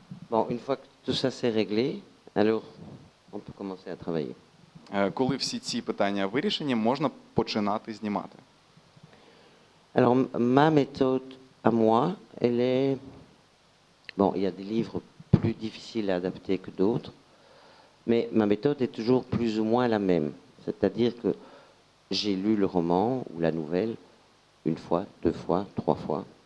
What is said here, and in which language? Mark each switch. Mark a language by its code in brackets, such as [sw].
[fr] Bon, une fois que tout ça c'est réglé, alors on peut commencer à travailler. [uk] Коли всі ці питання вирішені, можна починати знімати. [fr] Alors, ma méthode à moi, elle est... Bon, il y a des livres plus difficiles à adapter que d'autres, mais ma méthode est toujours plus ou moins la même. C'est-à-dire que j'ai lu le roman ou la nouvelle une fois, 2 fois, 3 fois.